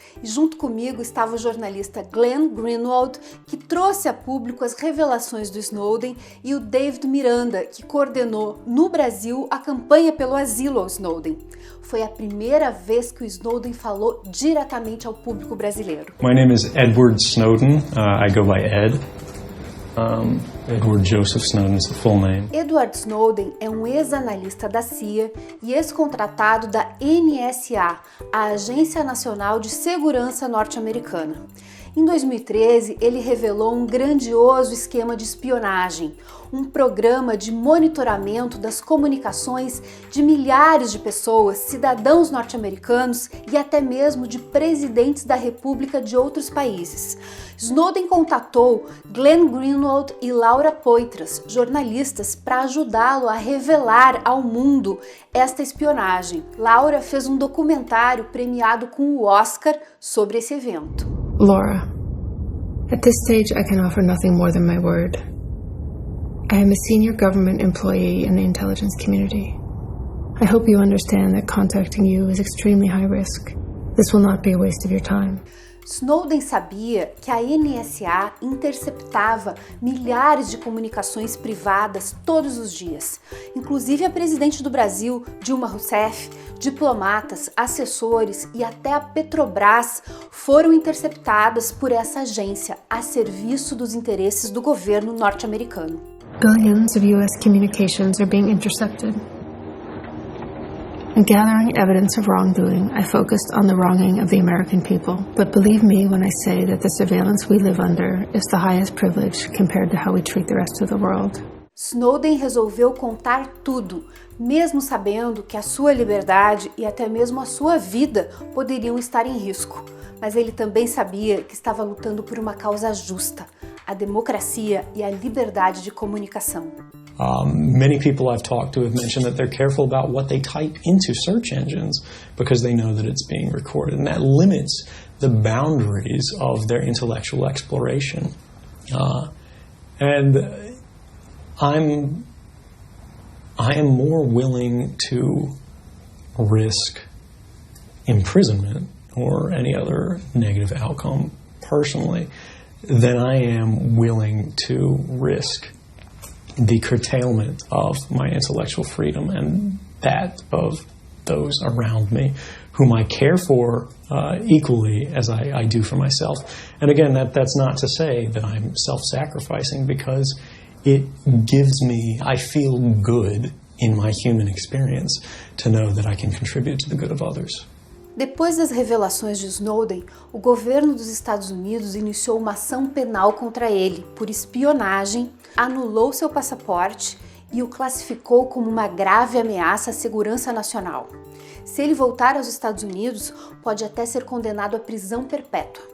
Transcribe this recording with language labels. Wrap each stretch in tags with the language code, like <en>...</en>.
<pt>E junto comigo estava o jornalista Glenn Greenwald, que trouxe a público as revelações do Snowden, e o David Miranda, que coordenou no Brasil a campanha pelo asilo ao Snowden. Foi a primeira vez que o Snowden falou diretamente ao público brasileiro.</pt> <en>My name is Edward Snowden. I go by Ed. Edward Joseph Snowden is the full name.</en> <pt>Edward Snowden é um ex-analista da CIA e ex-contratado da NSA, a Agência Nacional de Segurança Norte-Americana. Em 2013, ele revelou um grandioso esquema de espionagem, um programa de monitoramento das comunicações de milhares de pessoas, cidadãos norte-americanos e até mesmo de presidentes da República de outros países. Snowden contatou Glenn Greenwald e Laura Poitras, jornalistas, para ajudá-lo a revelar ao mundo esta espionagem. Laura fez um documentário premiado com o Oscar sobre esse evento.</pt> <en>Laura, at this stage I can offer nothing more than my word. I am a senior government employee in the intelligence community. I hope you understand that contacting you is extremely high risk. This will not be a waste of your time.</en> <pt>Snowden sabia que a NSA interceptava milhares de comunicações privadas todos os dias. Inclusive a presidente do Brasil, Dilma Rousseff, diplomatas, assessores e até a Petrobras foram interceptadas por essa agência a serviço dos interesses do governo norte-americano.</pt> <en>Billions of U.S. communications are being intercepted. In gathering evidence of wrongdoing, I focused on the wronging of the American people. But believe me when I say that the surveillance we live under is the highest privilege compared to how we treat the rest of the world.</en> <pt>Snowden resolveu contar tudo, mesmo sabendo que a sua liberdade e até mesmo a sua vida poderiam estar em risco. Mas ele também sabia que estava lutando por uma causa justa, a democracia e a liberdade de comunicação.</pt> <en>Many people I've talked to have mentioned that they're careful about what they type into search engines because they know that it's being recorded, and that limits the boundaries of their intellectual exploration. And I am more willing to risk imprisonment or any other negative outcome personally than I am willing to risk the curtailment of my intellectual freedom and that of those around me, whom I care for equally as I do for myself. And again, that's not to say that I'm self-sacrificing, because it gives me, I feel good in my human experience to know that I can contribute to the good of others.</en> <pt>Depois das revelações de Snowden, o governo dos Estados Unidos iniciou uma ação penal contra ele por espionagem, anulou seu passaporte e o classificou como uma grave ameaça à segurança nacional. Se ele voltar aos Estados Unidos, pode até ser condenado à prisão perpétua.</pt>